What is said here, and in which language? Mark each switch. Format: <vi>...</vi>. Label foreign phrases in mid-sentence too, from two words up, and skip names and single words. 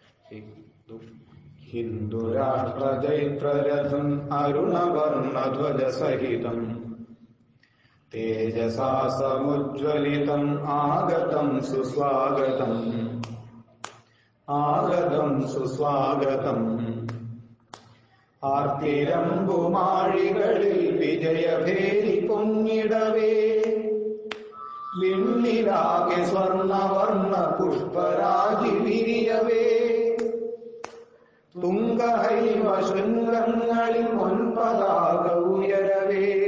<sa>हिन्दुराष्ट्रजैत्ररथम् अरुणवर्णध्वजसहितम् तेजसा समुज्ज्वलितम् आगतम् सुस्वागतम् आगतम् सुस्वागतम्</sa> <ml>ആർത്തിരമ്പുമാഴികളിൽ വിജയഭേരി പൊങ്ങിടവേ വിണ്ണിലാകെ സ്വർണവർണ്ണ പുഷ്പരാജി വിരിയവേ തുംഗഹൈമ ശൃംഗങ്ങളിൽ പൊൻപതാക ഉയരവേ</ml>